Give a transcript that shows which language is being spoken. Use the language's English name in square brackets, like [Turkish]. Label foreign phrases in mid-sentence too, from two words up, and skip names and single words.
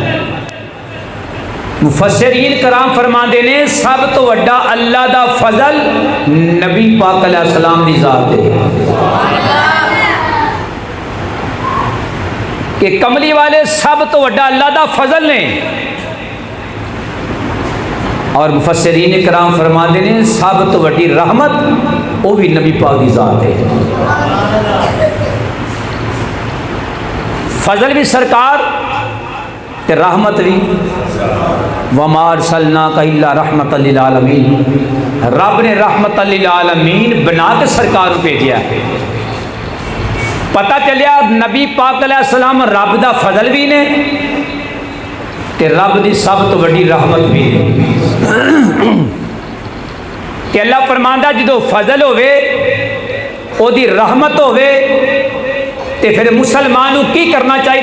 [Punjabi] ਮੁਫ਼ੱਸਿਰੀਨ ਕਰਾਮ ਫ਼ਰਮਾਤੇ ਨੇ ਸਭ ਤੋ ਵੱਡਾ ਅੱਲਾਹ ਦਾ ਫ਼ਜ਼ਲ ਨਬੀ ਪਾਕ [Arabic] عليه السلام [Punjabi] ਦੀ ਜ਼ਾਤ ਹੈ ਕਿ ਕਮਲੀ ਵਾਲੇ ਸਭ ਤੋ ਵੱਡਾ ਅੱਲਾਹ ਦਾ ਫ਼ਜ਼ਲ ਨੇ। ਔਰ ਮੁਫ਼ੱਸਿਰੀਨ ਕਰਾਮ ਫ਼ਰਮਾਤੇ ਨੇ ਸਭ ਤੋ ਵੱਡੀ ਰਹਿਮਤ ਵੋ ਭੀ ਨਬੀ ਪਾਕ ਦੀ ਜ਼ਾਤ ਹੈ। ਫ਼ਜ਼ਲ ਭੀ ਸਰਕਾਰ ਤੇ ਰਹਿਮਤ ਭੀ। [Arabic] وما أرسلناك إلا رحمة للعالمين. [Punjabi] ਰੱਬ ਨੇ [Arabic] رحمة للعالمين [Punjabi] ਬਣਾ ਕੇ ਸਰਕਾਰ ਭੇਜਾ। ਪਤਾ ਚੱਲਿਆ ਨਬੀ ਪਾਕ [Arabic] عليه السلام [Punjabi] ਰੱਬ ਦਾ ਫ਼ਜ਼ਲ ਭੀ ਨੇ ਤੇ ਰੱਬ ਦੀ ਸਭ ਤੋ ਵੱਡੀ ਰਹਿਮਤ ਭੀ ਨੇ। ਤੇ ਅੱਲਾਹ ਫ਼ਰਮਾਂਦਾ ਜੋ ਫ਼ਜ਼ਲ ਹੋਵੇ ਓਦੀ ਰਹਿਮਤ ਹੋਵੇ ਤੇ ਫਿਰ ਮੁਸਲਮਾਨ ਕੀ ਕਰਨਾ ਚਾਹੀਦਾ?